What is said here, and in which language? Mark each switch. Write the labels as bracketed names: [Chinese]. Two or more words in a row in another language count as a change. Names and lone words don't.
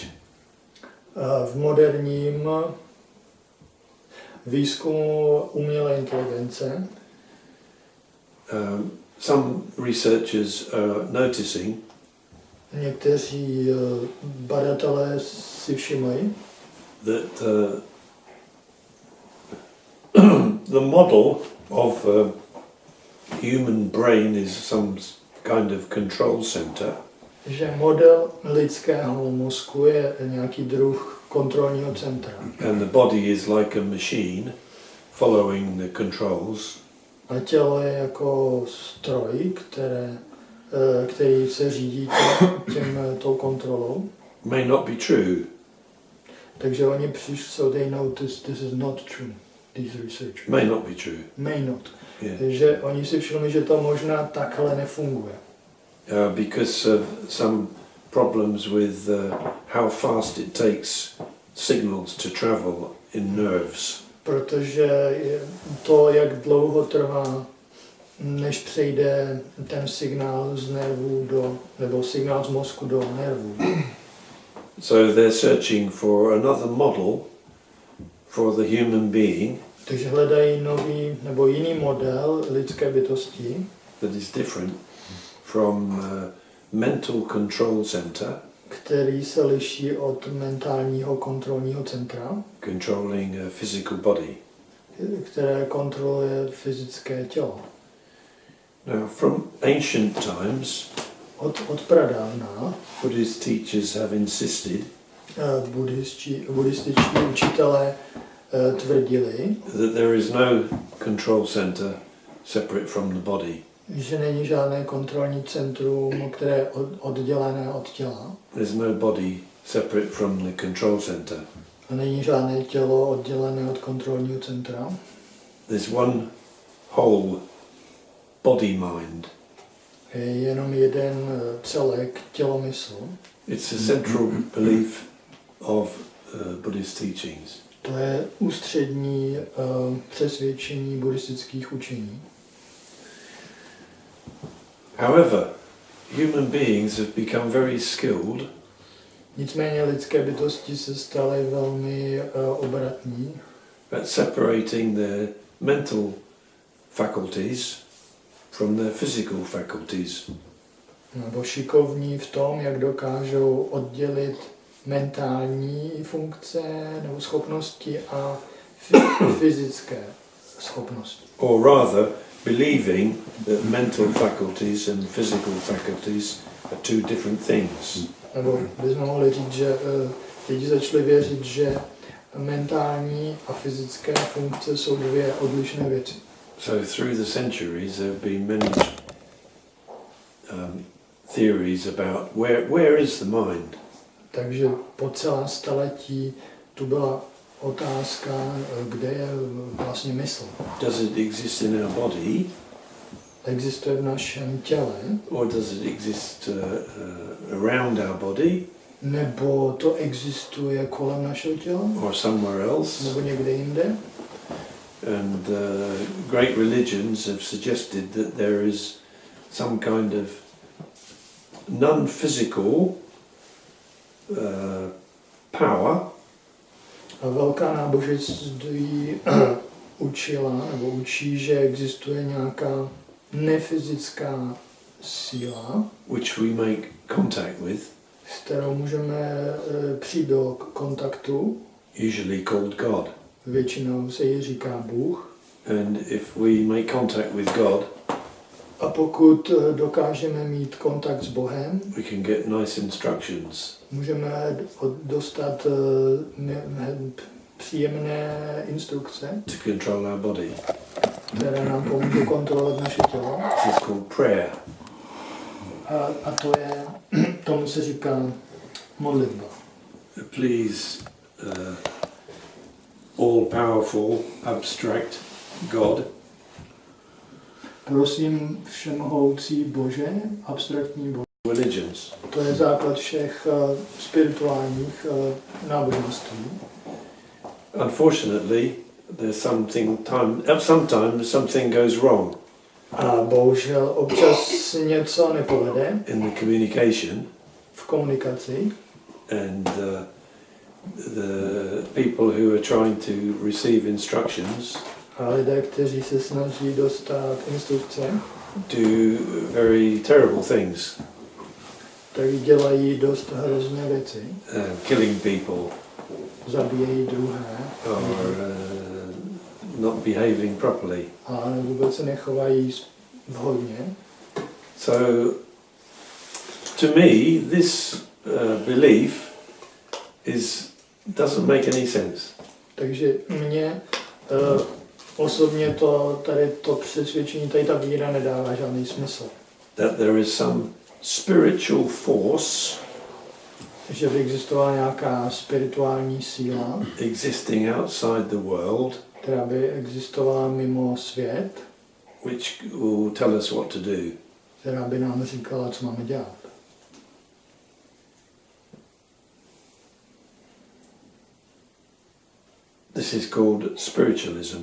[Czech] V moderním výzkumu umělé inteligence [English] some researchers are noticing [Czech] někteří badatelé si všimli, [English] that the model of human brain is some kind of control center, [Czech] že model lidského mozku je nějaký druh kontrolního centra. [English] and the body is like a machine following the controls. [Czech] A tělo je jako stroj, který se řídí tou kontrolou. [English] May not be true. [Czech] Takže oni přišli, [English] so they noticed this is not true, these researchers. May not be true. May not. Yeah. [Czech] Že oni si všimli, že to možná takhle nefunguje. [English] Because of some problems with how fast it takes signals to travel in nerves. [Czech] Protože to, jak dlouho trvá, než přejde ten signál z nervů nebo signál z mozku do nervů. [English] So they're searching for another model for the human being [Czech] Takže hledají nový nebo jiný model lidské bytosti, [English] that is different from mental control center, [Czech] který se liší od mentálního kontrolního centra, [English] controlling a physical body. [Czech] které kontroluje fyzické tělo. [English] Now, from ancient times, [Czech] Od pradávna [English] Buddhist teachers have insisted [Czech] buddhističtí učitelé tvrdili, [English] that there is no control center separate from the body. [Czech] že není žádné kontrolní centrum, které je oddělené od těla. [English] There's no body separate from the control center. [Czech] A není žádné tělo oddělené od kontrolního centra. [English] There's one whole body mind. [Czech] je jenom jeden celek, tělo-mysl. [English] It's a central belief of Buddhist teachings. [Czech] To je ústřední přesvědčení buddhistických učení. [English] However, human beings have become very skilled [Czech] Nicméně lidské bytosti se staly velmi obratní [English] at separating their mental faculties from their physical faculties. [Czech] nebo šikovní v tom, jak dokážou oddělit mentální funkce nebo schopnosti a fyzické schopnosti. [English] Or rather, believing that mental faculties and physical faculties are two different things. [Czech] Nebo bychom mohli říct, že lidi začali věřit, že mentální a fyzické funkce jsou dvě odlišné věci. [English] So through the centuries there have been many theories about where is the mind? [Czech] Takže po celá staletí tu byla otázka, kde je vlastně mysl. [English] Does it exist in our body? [Czech] Existuje v našem těle? [English] Or does it exist around our body? [Czech] Nebo to existuje kolem našeho těla? [English] Or somewhere else? [Czech] Nebo někde jinde? [English] And great religions have suggested that there is some kind of non-physical power. [Czech] A velká náboženství učila nebo učí, že existuje nějaká nefyzická síla, [English] which we make contact with, [Czech] s kterou můžeme přijít do kontaktu. [English] usually called God. [Czech] Většinou se jí říká Bůh. [English] And if we make contact with God, [Czech] A pokud dokážeme mít kontakt s Bohem, [English] we can get nice instructions. [Czech] můžeme dostat příjemné instrukce, [English] To control our body. [Czech] které nám pomůžou kontrolovat naše tělo. [English] This is called prayer. [Czech] A to je, tomu se říká modlitba. [English] Please, all-powerful, abstract God, [Czech] Prosím všemohoucí Bože, abstraktní Bože. [English] religions. [Czech] To je základ všech spirituálních náboženství. [English] Unfortunately, there's sometimes something goes wrong [Czech] A bohužel občas něco nepovede [English] in the communication, [Czech] v komunikaci [English] and the people who are trying to receive instructions [Czech] a lidé, kteří se snaží dostat instrukce, [English] do very terrible things, [Czech] tak dělají dost hrozné věci. [English] killing people [Czech] Zabíjejí druhé [English] or not behaving properly. [Czech] a vůbec se nechovají vhodně. [English] So, to me, this belief doesn't make any sense. [Czech] Takže mně osobně tady to přesvědčení, tady ta víra nedává žádný smysl. [English] That there is some spiritual force [Czech] Že by existovala nějaká spirituální síla, [English] existing outside the world, [Czech] která by existovala mimo svět, [English] which will tell us what to do. [Czech] která by nám říkala, co máme dělat. [English] This is called spiritualism